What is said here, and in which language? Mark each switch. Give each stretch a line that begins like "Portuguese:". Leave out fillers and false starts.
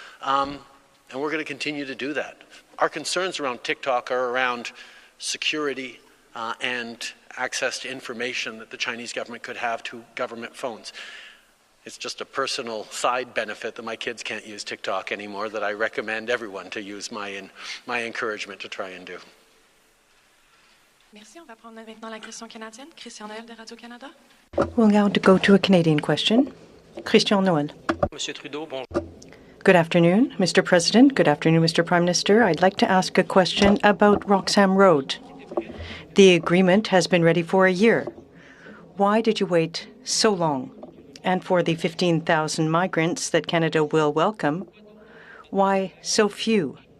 English: And we're going to continue to do that. Our concerns around TikTok are around security and access to information that the Chinese government could have to government phones. It's just a personal side benefit that my kids can't use TikTok anymore that I recommend everyone to use my encouragement to try and do.
French: Merci. On va prendre maintenant la question canadienne. Christian Noël de Radio-Canada.
English: We'll now go to a Canadian question. Christian Noël.
French: Monsieur Trudeau, bonjour.
English: Good afternoon, Mr. President. Good afternoon, Mr. Prime Minister. I'd like to ask a question about Roxham Road. The agreement has been ready for a year. Why did you wait so long? And for the 15,000 migrants that Canada will welcome, why so few?